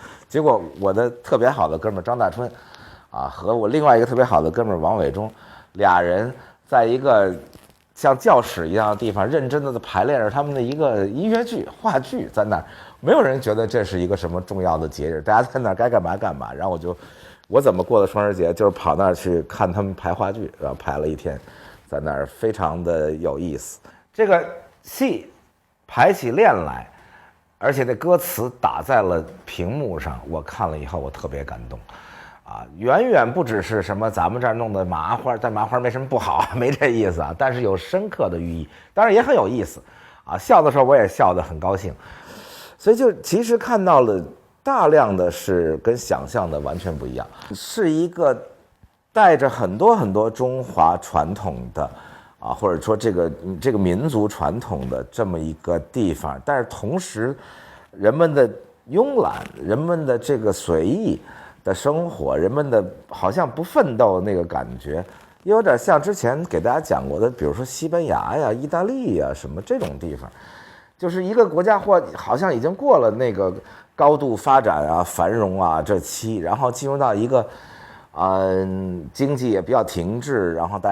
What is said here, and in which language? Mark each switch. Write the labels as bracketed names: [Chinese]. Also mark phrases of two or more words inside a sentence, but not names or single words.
[Chinese] 結果我的特別好的哥們兒張大春和我另外一個特別好的哥們兒王偉忠，倆人在一個像教室一樣的地方認真的排練着他們的一個音樂劇話劇，在那兒沒有人覺得這是一個什麼重要的節日，大家在那兒該幹嘛幹嘛。然後我怎麼過的雙十節，就是跑那兒去看他們排話劇，然後排了一天， 在那兒非常的有意思。這個戲排起練來，而且那歌詞打在了屏幕上，我看了以後我特別感動。遠遠不只是什麼咱們這兒弄的麻花，但麻花沒什麼不好，沒這意思啊。但是有深刻的寓意，當然也很有意思笑的時候我也笑得很高興。所以就其實看到了大量的是跟想象的完全不一樣，是一個帶着很多很多中華傳統的或者說這個民族傳統的這麼一個地方，但是同時人們的慵懶，人們的這個隨意的生活，人們的好像不奮鬥那個感覺，有點像之前給大家講過的，比如說西班牙呀、意大利呀什麼这種地方，就是一个國家或好像已經過了那個高度發展繁榮這期，然後進入到一個經濟也比較停滯，然後大